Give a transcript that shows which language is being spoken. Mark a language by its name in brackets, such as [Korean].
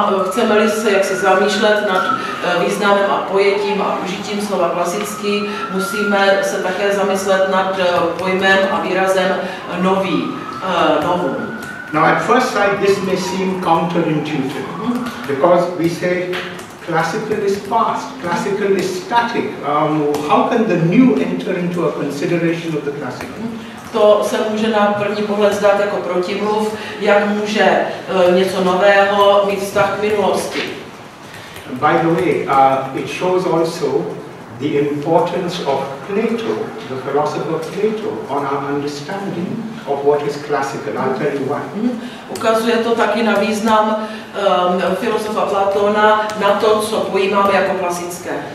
[Czech] Chceme-li se jaksi zamýšlet nad významem a pojetím a užitím slova klasický, musíme se také zamyslet nad pojmem a výrazem nový, novum. [English] Now at first sight this may seem counterintuitive, because we say classical is past, classical is static. How can the new enter into a consideration of the classical? [Czech] To se může na první pohled zdát jako protimluv, jak může něco nového mít vztah k minulosti. [English] By the way, it shows also the importance of Plato, the philosopher Plato, on our understanding of what is classical. I'll tell you why. [Czech] Ukazuje to taky na význam filozofa Platona na to, co pojímáme jako klasické.